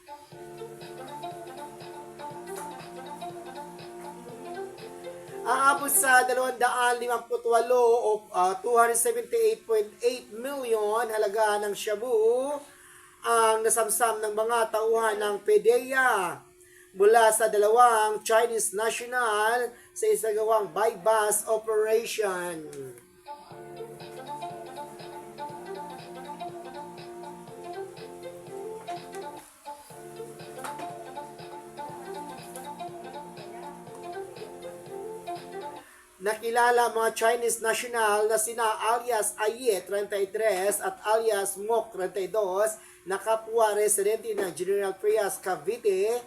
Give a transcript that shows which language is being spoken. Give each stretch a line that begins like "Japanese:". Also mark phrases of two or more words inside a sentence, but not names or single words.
Filipino: Aabot sa 258 o 278.8 million halaga ng shabu ang nasamsam ng mga tauhan ng PDEA mula sa dalawang
English: Chinese national
Filipino: sa isagawang
English: buy-bust operation.
Filipino: Nakilala mga
English: Chinese national
Filipino: na sina alias Aye 33 at alias Mok 32 na kapwa residente ng General Trias, Cavite.